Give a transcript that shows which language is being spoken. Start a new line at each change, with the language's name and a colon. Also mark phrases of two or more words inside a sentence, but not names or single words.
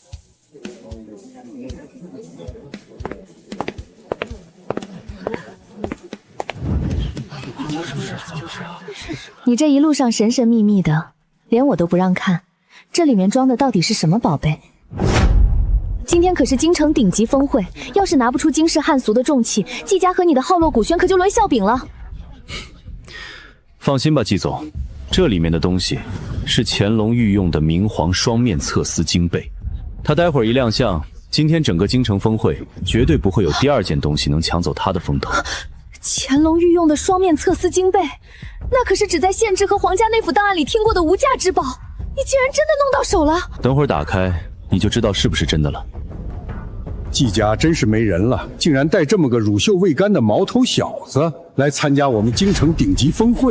Chinese: 你這一路上神神秘秘的，連我都不讓看，這裡面裝的到底是什麼寶貝？今天可是京城頂級峰會，要是拿不出驚世骇俗的重器，季家和你的浩洛古轩可就掄笑柄了。放心吧，季总，這裡面的東西是乾隆御用的明皇雙面測絲經被，他待會兒一亮相，今天整個京城峰會絕對不會有第二件東西能搶走他的風頭。乾隆御用的雙面測絲經被，那可是只在县志和皇家内府檔案裡聽過的无價之寶，你竟然真的弄到手了！等會兒打開，你就知道是不是真的了。季家真是没人了，竟然带这么个乳臭未干的毛头小子来参加我们京城顶级峰会。